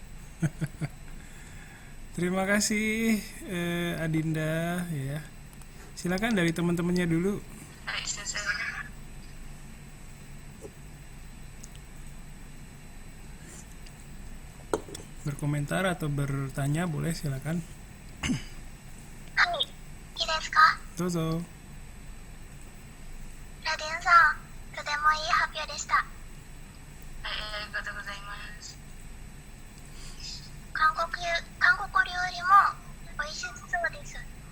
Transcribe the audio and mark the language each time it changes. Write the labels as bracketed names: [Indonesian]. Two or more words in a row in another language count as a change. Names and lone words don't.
[Indonesian] Terima kasih Adinda ya. Silakan dari teman-temannya dulu. Berkomentar atau bertanya boleh, silakan. Dozo. [Japanese] Radin-san, とてもいい発表でした。ありがとうございます。韓国料理も美味しそうです。